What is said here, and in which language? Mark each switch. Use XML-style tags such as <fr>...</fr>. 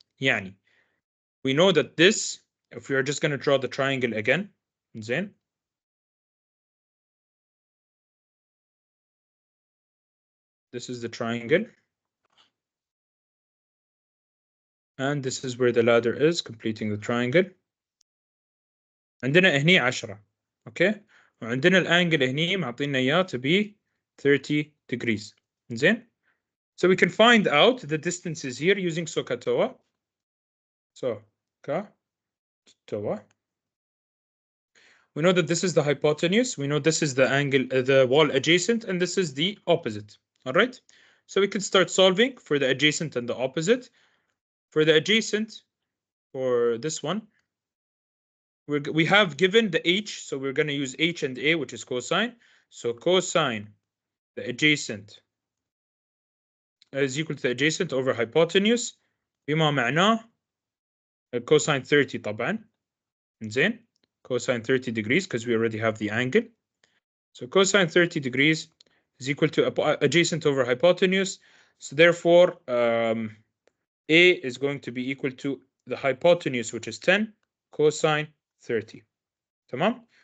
<ar>Yani,</ar> <en>we know that this, if we are just going to draw the triangle again, this is the triangle. And this is where the ladder is, completing the triangle.</en> <ar>عندنا هني 10.</ar> <en>Okay?</en> <ar>وعندنا الانجل هني معطينا اياه</ar> <en>to be 30 degrees.</en> <ar>زين؟</ar> <en>So we can find out the distances here using SOHCAHTOA. SOHCAHTOA. We know that this is the hypotenuse. We know this is the angle, the wall adjacent, and this is the opposite. All right? So we can start solving for the adjacent and the opposite. For the adjacent, for this one, we have given the h, so we're going to use h and a, which is cosine. So cosine, the adjacent, is equal to the adjacent over hypotenuse.</en> <ar>بما معناه cosine 30 طبعا. زين.</ar> <en>Cosine 30 degrees because we already have the angle. So cosine 30 degrees is equal to adjacent over hypotenuse. So therefore, a is going to be equal to the hypotenuse, which is 10 cosine 30.</en> <ar>Tamam?</ar>